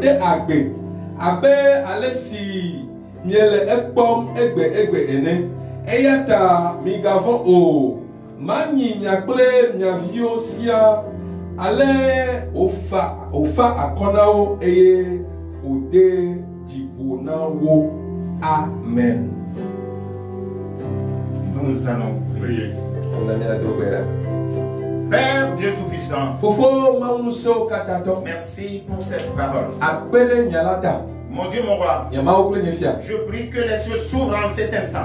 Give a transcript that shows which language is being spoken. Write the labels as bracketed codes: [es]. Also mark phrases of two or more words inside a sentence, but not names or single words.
[ee] de agbe abe alesi miele ekpom egbe ene eyata migavo o manyi nyakple nyavio sia ale ofa akonao eye ode jibonawo amen. [fr] Nous allons prier. Père Dieu Tout-Puissant, merci pour cette parole. Mon Dieu, mon roi, je prie que les cieux s'ouvrent en cet instant.